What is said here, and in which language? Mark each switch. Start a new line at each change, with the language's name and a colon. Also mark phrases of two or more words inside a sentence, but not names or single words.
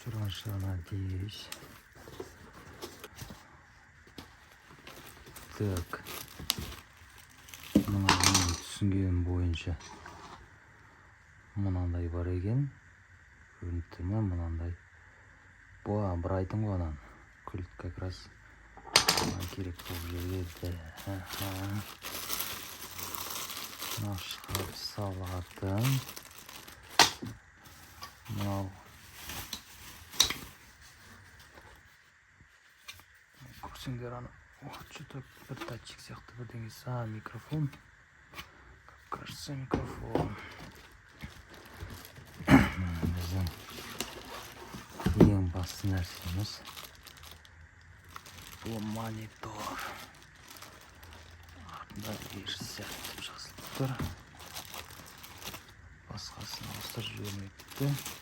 Russian: надеюсь. Так.
Kazakh: Мына түсінгенім бойынша мынандай бар екен. Көрініпті ме мынандай. Бір айтын ғой анан. Күлт
Russian: как раз
Kazakh: керек болып жүреді. Шығарып салатын. Мынау көрсеңдер аны что-то бір датчик сияқты бірдеңесі.
Russian: Микрофон. Как кажется, микрофон.
Kazakh: Біздің ең басты нәрсеміз бұл монитор. Артында версия деп жазылып тұр. Басқасын ауыстырып жібермепті.